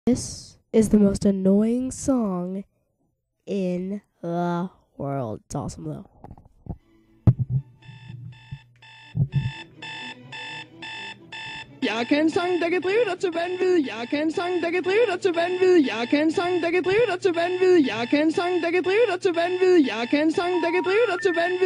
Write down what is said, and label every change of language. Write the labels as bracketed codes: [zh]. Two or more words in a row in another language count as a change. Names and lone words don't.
[en] This is the most annoying song in the world. It's awesome though. [da] Jeg kan en sang, der kan drive dig til vanvid. Jeg kan en sang, der kan drive dig til vanvid. Jeg kan en sang, der kan drive dig til vanvid. Jeg kan en sang, der kan drive dig til vanvid. Jeg kan en sang, der kan drive dig til vanvid.